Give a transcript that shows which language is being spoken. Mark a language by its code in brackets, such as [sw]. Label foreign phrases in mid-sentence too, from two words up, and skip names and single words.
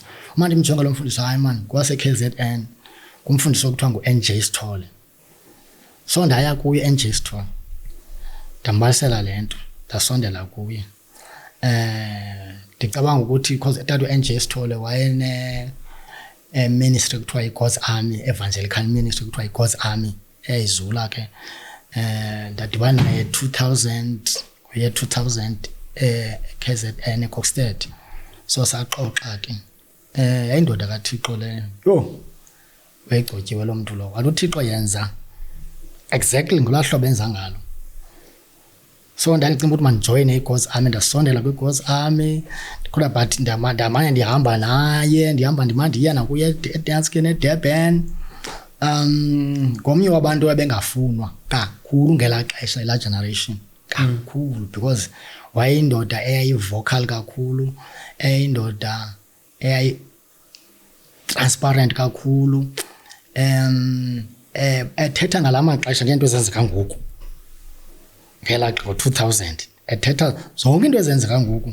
[xh] Uma ndimjonga lo mfundisi, hayi man, kwase-KZN, kumfundisi okuthiwa ngu-NJ Sithole. So ndaya kuye NJ Sithole, ndambalisela le nto, ndasondela kuye. Ndicabanga ukuthi because tata u-NJ Sithole wayene ministry kuthiwa yi-God's Army, [en] evangelical ministry [xh] kuthiwa yi-God's Army, eyayizula ke. Ndadibana naye 2000 KZN eKokstad. So saxoxa ke. Yayindoda kaThixo leyo. Yho, wayegcotyiwe lo mntu lo. Wathi uThixo yenza exactly ngolaa hlobo enza ngalo. So ndacinga ukuthi mandijoyine i-God's Army, ndasondela kwi-God's Army. Kodwa but ndamane ndihamba naye, ndiya nakuye eDanskene eDurban. Ngomnye wabantu abengafunwa kakhulu ngelaa xesha, elaa generation kakhulu, because wayeyindoda eyayi-vocal kakhulu, eyindoda eyayi-transparent kakhulu, ethetha ngalaa maxesha ngeento ezenzeka ngoku, ngelaa 2000, ethetha zonke into ezenzeka ngoku.